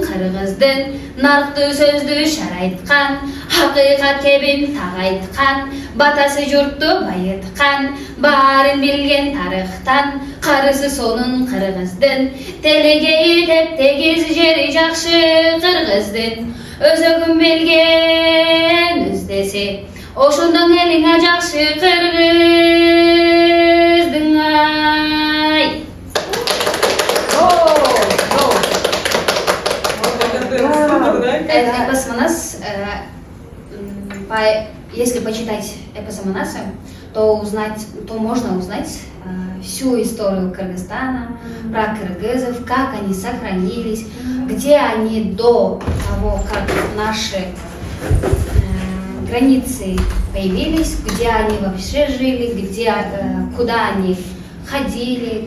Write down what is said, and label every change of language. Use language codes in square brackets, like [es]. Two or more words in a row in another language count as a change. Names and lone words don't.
[ky] кыргыздын, нарктуу сөздү шарайткан, акыйкат кебин так айткан, батасы журтту байыткан, баарын билген тарыхтан, карысы сонун кыргыздын, телегейи тептегиз жери жакшы кыргыздын, өзөгүн билген издеси, ошондон элиңе жакшы кыргыздың ай. [ru] Эпос Манас, если почитать эпос Манаса, то можно узнать всю историю Кыргызстана, про кыргызов, как они сохранились, где они до того, как наши границы появились, где они вообще жили, куда они ходили.